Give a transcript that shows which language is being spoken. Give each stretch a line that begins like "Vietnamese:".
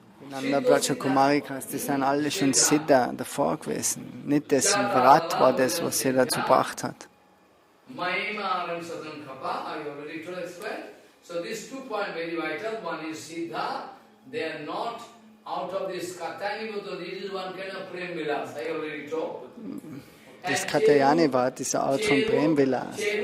German: Nanda Braja Kumarikas, die sind alle schon Siddha davor gewesen. Nicht das Vrat war das, was sie dazu gebracht hat.
English: Mahima and Sadhan Kappa, I already to explain. So these 2 points very vital. One is Siddha, they are not out of this Katyayani Bhuta, this is one kind of Prem Vilas, I already told.
German: Das Katyayani war diese Art von Prem Vilas.